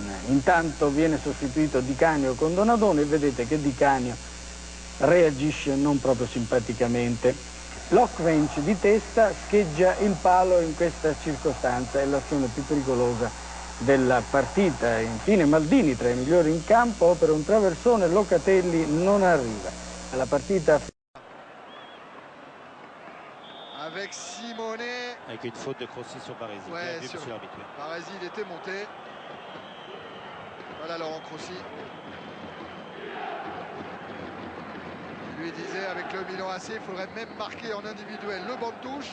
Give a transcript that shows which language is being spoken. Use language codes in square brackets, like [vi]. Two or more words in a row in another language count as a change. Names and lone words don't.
[it] Intanto viene sostituito Di Canio con Donadoni e vedete che Di Canio reagisce non proprio simpaticamente. Lokvenc di testa scheggia il palo in questa circostanza, è l'azione più pericolosa della partita. Infine Maldini, tra i migliori in campo, opera un traversone, Locatelli non arriva. La partita [fr] avec Simone. Avec une faute de Crossi sur Baresi. Ouais, Bien vu, monsieur l'arbitre. Baresi, il était monté. Voilà Laurent Crossi. Il lui disait avec le Milan AC, il faudrait même marquer en individuel le banc de touche.